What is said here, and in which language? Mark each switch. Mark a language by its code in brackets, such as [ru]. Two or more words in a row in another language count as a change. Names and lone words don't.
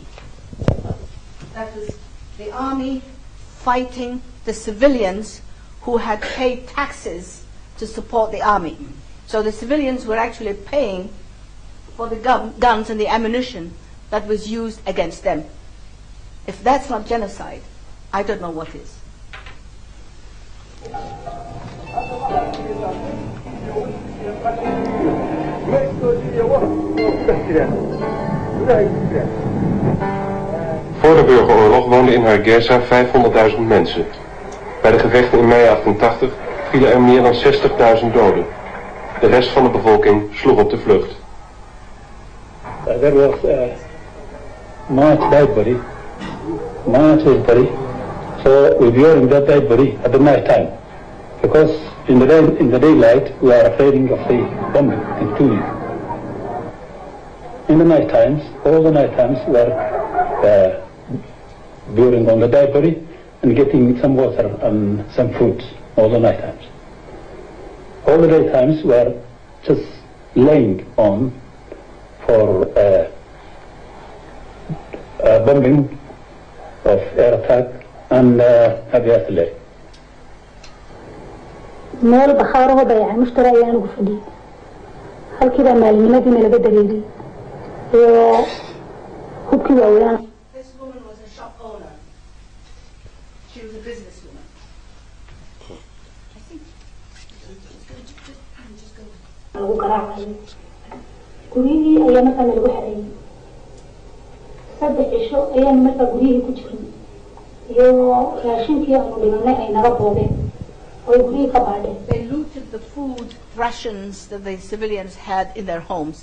[en] That was the army fighting the civilians who had paid taxes to support the army. So the civilians were actually paying for the guns and the ammunition that was used against them. If that's not genocide, I don't know what is. [nl] Voor de burgeroorlog woonden in Hargeisa 500.000 mensen. Bij de gevechten in mei 88 vielen er meer dan 60.000 doden. De rest van de bevolking sloeg op de vlucht. [en] There was much dead body, much dead body. So we burying that dead body at the night time, because in the daylight we are afraid of the bombing and killing. In the night times, all the night times we are burying on the dead body and getting some water and some fruit all the night times. All the day times we are just laying on for bombing of air attack and heavy artillery. [so] meel bakhaaraho bayca mushtara ayaan ugu fadhiyay halkiibaa maalinimadina laga dareeray iyo hubkii waaweyaan. [en] This woman was a shop owner. She was a businesswoman. I think [so] lagu garaacay gurigii ayaa markaa lagu xareeyay 3 cisho ayaan markaa gurigii ku jiray iyo raashinkii aanu dhimanay ay naga boobeen. [en] They looted the food rations that the civilians had in their homes.